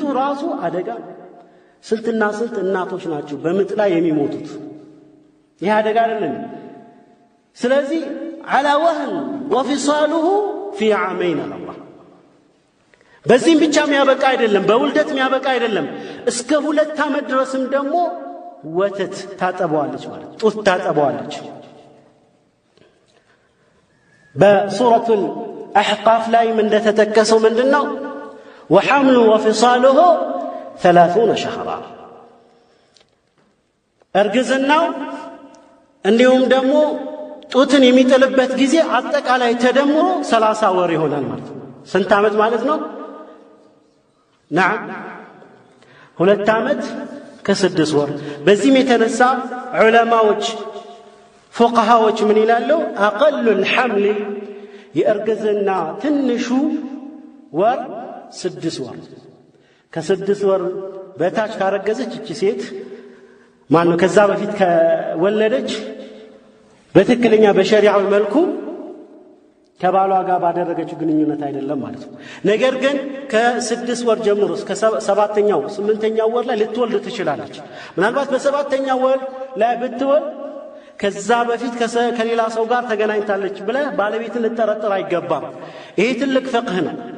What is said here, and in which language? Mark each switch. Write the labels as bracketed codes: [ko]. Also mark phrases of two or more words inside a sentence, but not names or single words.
[am] ራሱ አደጋ ስንትና ስንት እናቶች ናቸው በምጥ ላይ የሚሞቱት ይህ አደጋ አይደለም ስለዚህ [ar] على وهن وفصاله في عامين الله [am] በዚህም ብቻ የሚያበቃ አይደለም በውልደት የሚያበቃ አይደለም እስከ 2 ዓመት ድረስም ደግሞ ወተት ታጠባዋለች ማለት ጡት ታጠባዋለች በሱረቱ الأحقاف ላይ ምን እንደተጠቀሰው ምንድነው [ar] وحمل وفصاله 30 شهرا [am] እርግዝናው እንዲሁም ደግሞ ጡትን የሚጥልበት ጊዜ አጠቃላይ ተደምሮ 30 ወር ይሆናል ማለት ነው ስንት ዓመት ማለት ነው نعم 2 ዓመት ከ6 ወር በዚህም የተነሳ ዑለማዎች ፉቃሃዎች ምን ይላሉ [ar] اقل الحمل [am] የእርግዝና ትንሹ ወር 6 ወር ከ6 ወር በታች ካረገዘች እቺ ሴት ማን ከዛ በፊት ከወለደች በትክክለኛ በሸሪዓው መልኩ ከባሏ ጋር ባደረገችው ግንኙነት አይደለም ማለት ነው ነገር ግን ከ6 ወር ጀምሮ እስከ 7ኛው 8ኛው ወር ላይ ልትወልድ ትችላለች ምናልባት በ7ኛው ወር ላይ ብትወልድ ከዛ በፊት ከሌላ ሰው ጋር ተገናኝታለች ብለ ባለቤትን ልትጠረጥር አይገባም ይሄ ትልቅ ፍቅህ ነው